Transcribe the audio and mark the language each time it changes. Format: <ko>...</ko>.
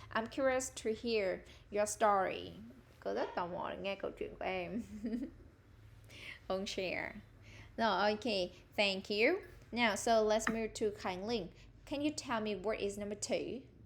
<en>I'm curious to hear your story.</en> <vi>Cô rất tò mò để nghe câu chuyện của em.</vi> <en>Ông share. No, okay. Thank you. Now, so let's move to Khánh Linh. Can you tell me what is number 2?</en>